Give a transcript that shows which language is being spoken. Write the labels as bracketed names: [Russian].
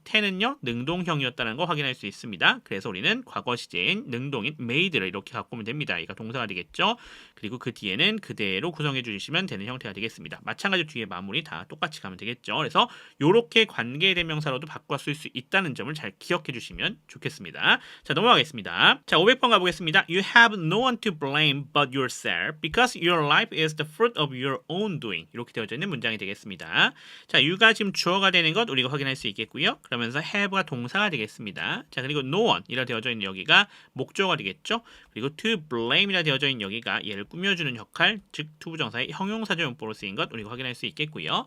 [Korean] ten은요 능동형이었다는 거 확인할 수 있습니다. 그래서 우리는 과거 시제인 능동인 made를 이렇게 갖고 오면 됩니다. 이가 동사가 되겠죠. 그리고 그 뒤에는 그대로 구성해 주시면 되는 형태가 되겠습니다. 마찬가지로 뒤에 마무리 다 똑같이 가면 되겠죠. 그래서 이렇게 관계대명사로도 바꿔 쓸 수 있다는 점을 잘 기억해 주시면 좋겠습니다. 자, 넘어가겠습니다. 자, 500번 가보겠습니다. [English] You have no one to blame but your yourself because your life is the fruit of your own doing. [Korean] 이렇게 되어져 있는 문장이 되겠습니다. 자, you가 지금 주어가 되는 것 우리가 확인할 수 있겠고요. 그러면서 have가 동사가 되겠습니다. 자, 그리고 no one이라 되어져 있는 여기가 목적어가 되겠죠. 그리고 to blame이라 되어져 있는 여기가 얘를 꾸며주는 역할, 즉 투부정사의 형용사적 용법으로 쓰인 것 우리가 확인할 수 있겠고요.